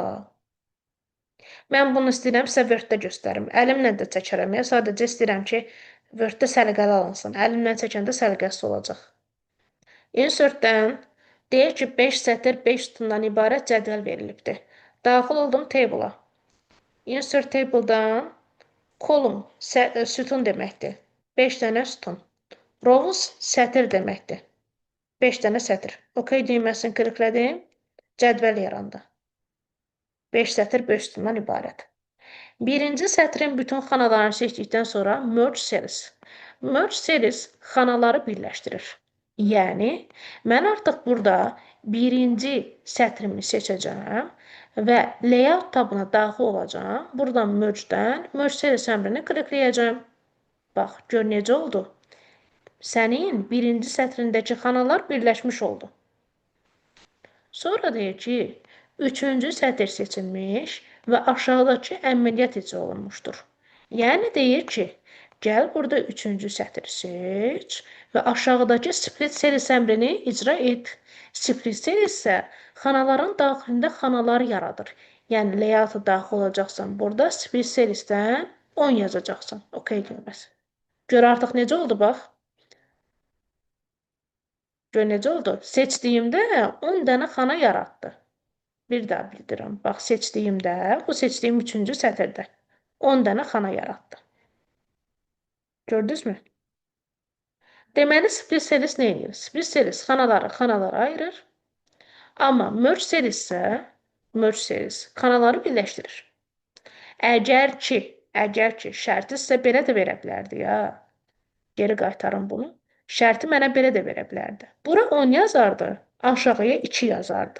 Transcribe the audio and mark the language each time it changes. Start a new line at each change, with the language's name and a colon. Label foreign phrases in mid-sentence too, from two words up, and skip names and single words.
Azerbaijani: Mən bunu istəyirəm sizə Word-də göstərim. Əlimlə də çəkərəm. Sadəcə istəyirəm ki, Word-də səliqəli alınsın. Əlimlə çəkəndə səliqəsiz olacaq. Insert-dən deyək ki, 5 sətr 5 sütundan ibarət cədvəl verilibdir. Daxil oldum table-a.
English: Insert table-dan
Azerbaijani: column sütun deməkdir. 5 dənə sütun. Rows sətr deməkdir. 5 dənə sətr. OK düyməsini kliklədim. Cədvəl yarandı. 5 sətr 5 sütundan ibarət. Birinci sətrin bütün xanalarını seçdikdən sonra
English: merge cells. Merge cells
Azerbaijani: xanaları birləşdirir. Yəni, mən artıq burada birinci sətrimi seçəcəm və layout tabına daxil olacağım. Buradan merge-dən
English: merge cells
Azerbaijani: əmrini klikləyəcəm. Bax, gör necə oldu. Sənin birinci sətrindəki xanalar birləşmiş oldu. Sonra deyir ki, üçüncü sətr seçilmiş və aşağıdakı əməliyyat icra olunmuşdur. Yəni deyir ki, Gəl burada üçüncü sətri seç və aşağıdakı
English: split series
Azerbaijani: əmrini icra et.
English: Split series
Azerbaijani: isə xanaların daxilində xanalar yaradır. Yəni layout-a daxil olacaqsan, burada
English: split seriesdən
Azerbaijani: 10 yazacaqsan. OK düyməsi. Gör artıq necə oldu bax. Gör necə oldu? Seçdiyimdə 10 dənə xana yaratdı. Bir daha bildirirəm. Bax seçdiyimdə, bu seçdiyim üçüncü sətirdə 10 dənə xana yaratdı. Gördünüz mü? Deməli,
English: split series
Azerbaijani: nə edir?
English: Split series
Azerbaijani: xanalara ayırır. Amma
English: merge series
Azerbaijani: isə xanaları birləşdirir. Əgər ki, şərti sizə belə də verə bilərdi ya. Geri qaytarım bunu. Şərti mənə belə də verə bilərdi. Bura 10 yazardı, aşağıya 2 yazardı.